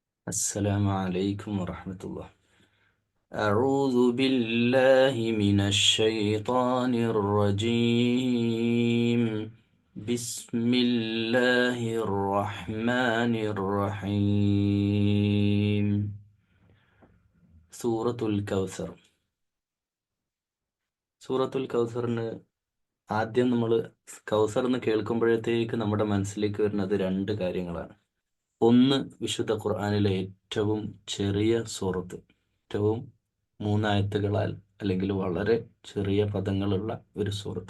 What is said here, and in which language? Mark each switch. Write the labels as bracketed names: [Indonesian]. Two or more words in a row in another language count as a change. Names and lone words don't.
[Arabic] السلام عليكم ورحمة الله. أعوذ بالله من الشيطان الرجيم. بسم الله الرحمن الرحيم. [Malayalam] സൂറത്തുൽ കൗസർ. സൂറത്തുൽ കൗസറിന് ആദ്യം നമ്മൾ കൗസർ എന്ന് കേൾക്കുമ്പോഴത്തേക്ക് നമ്മുടെ മനസ്സിലേക്ക് വരുന്നത് രണ്ട് കാര്യങ്ങളാണ്. ഒന്ന്, വിശുദ്ധ ഖുർആനിലെ ഏറ്റവും ചെറിയ സൂറത്ത്, ഏറ്റവും മൂന്നായത്തുകളാൽ അല്ലെങ്കിൽ വളരെ ചെറിയ പദങ്ങളുള്ള ഒരു സൂറത്ത്.